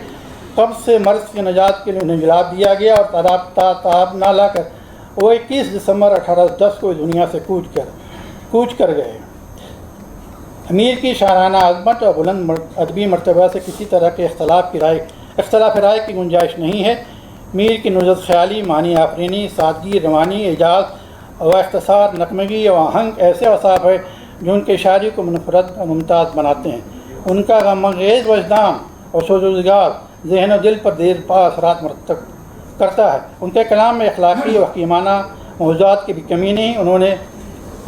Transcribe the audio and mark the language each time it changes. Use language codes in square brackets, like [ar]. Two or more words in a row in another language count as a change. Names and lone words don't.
[ur] قبض سے مرض کی نجات کے لیے انہیں جلاب دیا گیا اور تاب نہ لا کر وہ 21 دسمبر 1810 کو دنیا سے کوچ کر گئے۔ میر کی شاعرانہ عظمت اور بلند ادبی مرتبہ سے کسی طرح کے اختلاف رائے کی گنجائش نہیں ہے۔ میر کی نزہت خیالی، معنی آفرینی، سادگی، روانی، اعجاز و اختصار، نغمگی و آہنگ ایسے اوصاف ہے جو ان کی شاعری کو منفرد اور ممتاز بناتے ہیں۔ ان کا غم انگیز وجدان اور سوزگار ذہن و دل پر دیر پا اثرات مرتب کرتا ہے۔ ان کے کلام میں اخلاقی و حکیمانہ موضوعات کی بھی کمی نہیں۔